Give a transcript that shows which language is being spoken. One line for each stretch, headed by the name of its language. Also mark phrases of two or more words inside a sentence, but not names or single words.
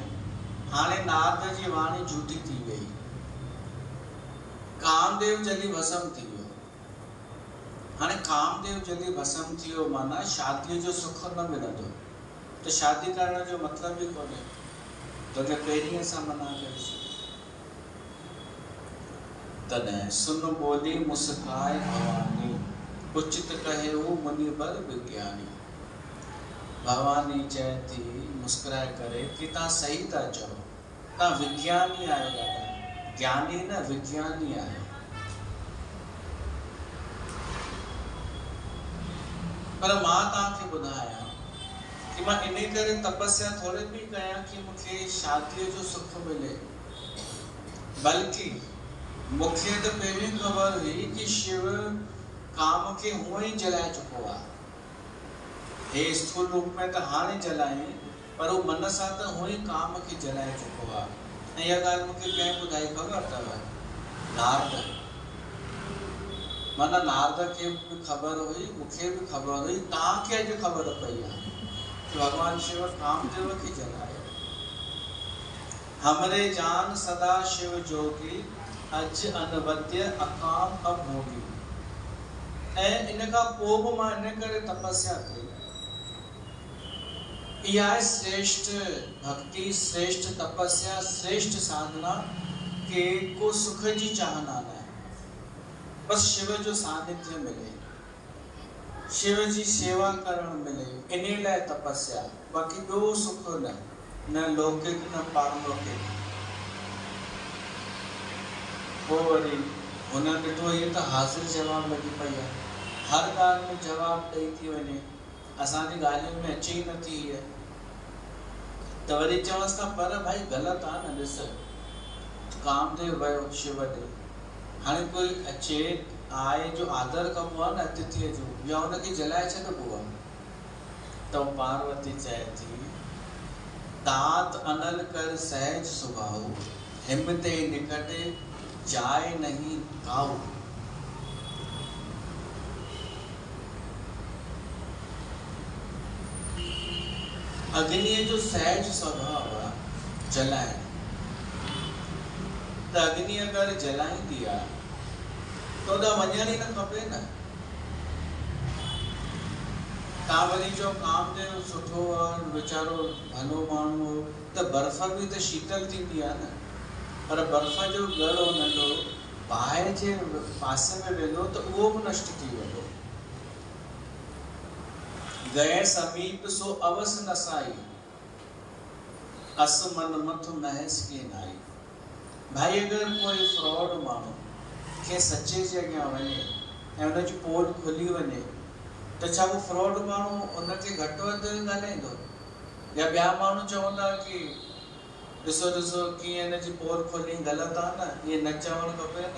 Sindhi: हाणे नारद जी वाणी झूठी थी वई, कामदेव जल्दी भस्म थी वियो। हाणे कामदेव जल्दी भस्म थी वियो माना शादीअ जो सुख न मिलंदो, त शादी करण जो मतलब ही कोन्हे। तोखे पहिरीं असां मना कईसीं।
Awadhi: तॾहिं सुन बोली मुस्काए भवानी, उचित कहे वो मुनि बल विज्ञानी।
Sindhi: भवानी चए थी मुस्कुराए करे कि तव्हां सही था चओ, तव्हां विज्ञानी आहियो दादा, ज्ञानी न विज्ञानी आहियो। पर मां तव्हांखे ॿुधायां कि मां इन करे तपस्या थोड़ी बि कयां कि मूंखे शादीअ जो सुख मिले, बल्कि मूंखे त पहिरीं ख़बर हुई कि शिव काम खे हूअं ई जलाए चुको आहे। हे स्थूल रूप में त हाणे जलाए, पर वो मन सां त हूअं ई काम खे जलाए चुको आहे। ऐं इहा ॻाल्हि मूंखे कंहिं ॿुधाई ख़बर अथव? नारद। माना नारद खे बि ख़बर हुई, मूंखे बि ख़बर हुई, तव्हांखे अॼु ख़बर पई आहे कि भगवान शिव कामदेव खे जलायो।
Awadhi: हमरे जान सदा शिव जोगी, अज अनवद्य अकाम अभोगी।
Sindhi: ऐं इन खां पोइ बि मां इन करे तपस्या कई। इहा आहे श्रेष्ठ भक्ति, श्रेष्ठ तपस्या, श्रेष्ठ साधना के को सुख जी चाहना न है। बस शिव जो सानिध्य मिले, शिव जी सेवा करण मिले, इन लाइ तपस्या, बाक़ी ॿियो सुख न लौकिक न पारलौकिक। पोइ वरी हुन ॾिठो इहे त हाज़िर जवाब लॻी पई आहे, हर ॻाल्हि में जवाब ॾेई थी वञे, असांजी ॻाल्हियुनि में अचे ई नथी हीअ। त वरी चवंसि था पर भाई ग़लति आहे न, ॾिस कामदेव वियो शिव ॾे, हाणे कोई अचे आए जो आदर कबो आहे न अतिथीअ जो, या हुनखे जलाए छॾिबो आहे। तो पार्वती चए थी
Awadhi: तात अनल कर सहज सुभाऊ, हिमते निकट जाए नहीं काऊ।
Sindhi: अग्नि जो सहज स्वभाव आहे जलाइण। त अग्नि अगर जलाईंदी आहे तो ओॾा वञण ई न खपे न। तव्हां वरी चओ कामदेव सुठो आहे, वीचारो भलो माण्हू हो, त बर्फ़ बि त शीतल थींदी आहे न। पर बर्फ़ जो ॻड़ो नंढो बाहि जे पासे में वेंदो त उहो बि नष्ट थी वेंदो।
Awadhi: गए समीप सो अवस नसाई, अस मन मथ महस की नाई।
Sindhi: भाई अगर कोई फ्रॉड माण्हू के सचे जे अॻियां वञे ऐं हुनजी पोल खुली वञे त छा वो फ्रॉड माण्हू उनखे घटि वधि ॻाल्हाईंदो? या ॿिया माण्हू चवंदा कि ॾिसो ॾिसो कीअं हिनजी पोल खोली, ग़लति आहे न, इहे न चवणु खपे न।